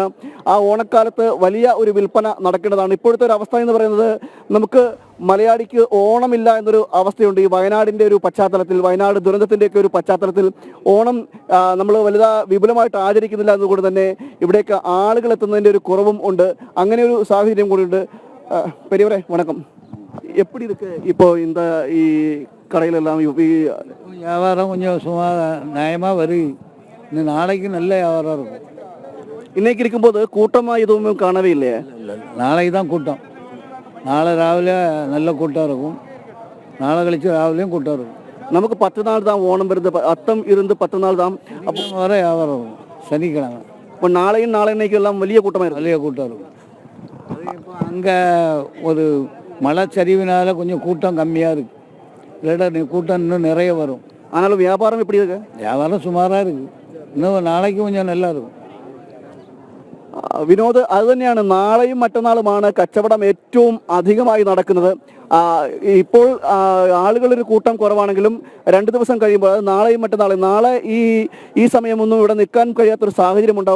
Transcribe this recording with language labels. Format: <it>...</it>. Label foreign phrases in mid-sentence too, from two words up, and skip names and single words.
<ml>ആ ഓണക്കാലത്ത് വലിയ ഒരു വിൽപ്പന നടക്കേണ്ടതാണ്. ഇപ്പോഴത്തെ ഒരു അവസ്ഥ എന്ന് പറയുന്നത് നമുക്ക് മലയാളിക്ക് ഓണമില്ല എന്നൊരു അവസ്ഥയുണ്ട്. ഈ വയനാടിൻ്റെ ഒരു പശ്ചാത്തലത്തിൽ, വയനാട് ദുരന്തത്തിൻ്റെയൊക്കെ ഒരു പശ്ചാത്തലത്തിൽ ഓണം നമ്മൾ വിപുലമായിട്ട് ആചരിക്കുന്നില്ല എന്നതുകൊണ്ട് തന്നെ ഇവിടേക്ക് ആളുകൾ എത്തുന്നതിൻ്റെ ഒരു കുറവും ഉണ്ട്. അങ്ങനെ ഒരു സാഹചര്യം കൂടിയുണ്ട്.</ml> <ta>பெரியவரே வணக்கம். எப்படி இருக்கு இப்போ இந்த கடையில எல்லாம் வியாபாரம் கொஞ்சம் சும்மா நியாயமாக வருது. இன்னும் நாளைக்கு நல்ல வியாபாரம் இருக்கும். இன்னைக்கு இருக்கும்போது கூட்டமாக எதுவும் காணவே இல்லையே? நாளைக்கு தான் கூட்டம். நாளை ராவிலே நல்ல கூட்டம் இருக்கும். நாளை கழிச்சு ராவிலையும் கூட்டம் இருக்கும். நமக்கு 10 நாள் தான் ஓணம் வருது. அத்தம் இருந்து 10 நாள் தான். அப்போ வர வியாபாரம் இருக்கும் சனிக்கிழமை. இப்போ நாளையும் நாளைக்கு எல்லாம் വലിയ கூட்டமாக இருக்கும். വലിയ கூட்டம் இருக்கும். அது இப்போ அங்கே ஒரு மலைச்சரிவினால கொஞ்சம் கூட்டம் கம்மியாக இருக்குது. இல்லாட்டா கூட்டம் இன்னும் நிறைய வரும். ஆனாலும் வியாபாரம் எப்படி இருக்கு? வியாபாரம் சுமாராக இருக்குது. இன்னும் நாளைக்கு கொஞ்சம் நல்லா இருக்கும்.</ta> <ml>വിനോദ്, അതുതന്നെയാണ്. നാളെയും മറ്റന്നാളുമാണ് കച്ചവടം ഏറ്റവും അധികമായി നടക്കുന്നത്. ഇപ്പോൾ ആളുകളൊരു കൂട്ടം കുറവാണെങ്കിലും 2 ദിവസം കഴിയുമ്പോൾ, അത് നാളെയും മറ്റന്നാളും, നാളെ ഈ സമയമൊന്നും ഇവിടെ നിൽക്കാൻ കഴിയാത്തൊരു സാഹചര്യം ഉണ്ടാവും.</ml>